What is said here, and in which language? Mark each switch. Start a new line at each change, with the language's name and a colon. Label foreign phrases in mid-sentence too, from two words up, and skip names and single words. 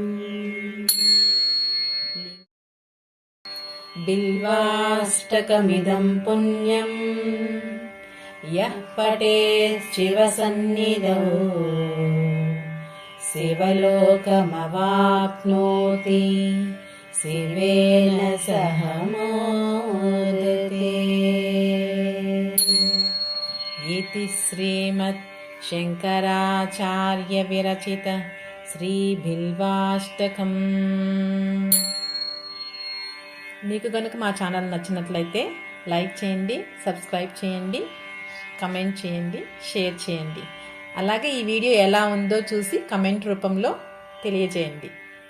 Sanskrit: बिल्वाष्टकमिदं पुण्यं यः पठेत् शिवसन्निधौ शिवलोकमवाप्नोति शिवेन सह मोदते। इति श्रीमद् शङ्कराचार्य विरचित శ్రీబిల్వాష్టకం।
Telugu: మీకు గనుక మా ఛానల్ నచ్చినట్లయితే లైక్ చేయండి, సబ్స్క్రైబ్ చేయండి, కమెంట్ చేయండి, షేర్ చేయండి. అలాగే ఈ వీడియో ఎలా ఉందో చూసి కమెంట్ రూపంలో తెలియజేయండి.